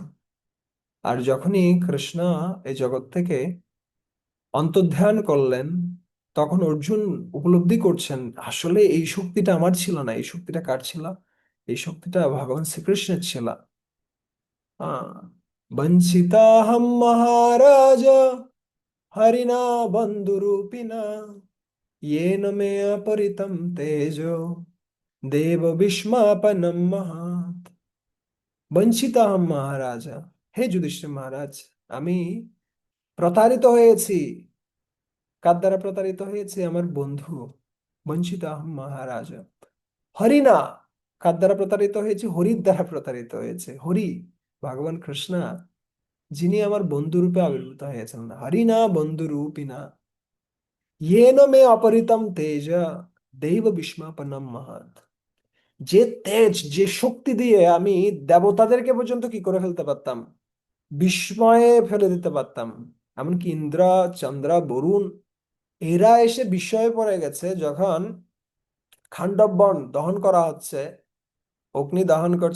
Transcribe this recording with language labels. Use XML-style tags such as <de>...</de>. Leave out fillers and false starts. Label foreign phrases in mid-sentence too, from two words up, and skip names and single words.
<bn>আর যখনই কৃষ্ণ এই জগৎ থেকে অন্তর্ধান করলেন, তখন অর্জুন উপলব্ধি করছেন আসলে এই শক্তিটা আমার ছিল না। এই শক্তিটা কার ছিল? এই শক্তিটা ভগবান শ্রীকৃষ্ণের ছিল।</bn> <sa>আহ বঞ্চিতাহম মহারাজ হরিণা বন্ধুরূপিণা येन मे अपरितं तेजो देव विस्मापनम মহাত। বঞ্চিতাহম মহারাজা,</sa> <bn>হে যুধিষ্ঠির মহারাজ, আমি প্রতারিত হয়েছি। কার দ্বারা প্রতারিত হয়েছে? আমার বন্ধু।</bn> <sa>বঞ্চিতাহম মহারাজা। হরিণা,</sa> <bn>কার দ্বারা প্রতারিত হয়েছে? হরির দ্বারা প্রতারিত হয়েছে। হরি ভগবান কৃষ্ণ, যিনি আমার বন্ধু রূপে আবির্ভূত হয়েছেন।</bn> <sa>হরিণা বন্ধু রূপিনা येन मे अपहृतम तेज দেব বিস্মাপনম মহৎ।</sa> <bn>যে তেজ, যে শক্তি দিয়ে আমি দেবতাদেরকে পর্যন্ত কি করে ফেলতে পারতাম, বিস্ময়ে ফেলে দিতে পারতাম। এমনকি ইন্দ্র, চন্দ্র, বরুণ, এরা এসে বিস্ময়ে পড়ে গেছে যখন খান্ডব বন দহন করা হচ্ছে, অগ্নি দহন করছে।</bn>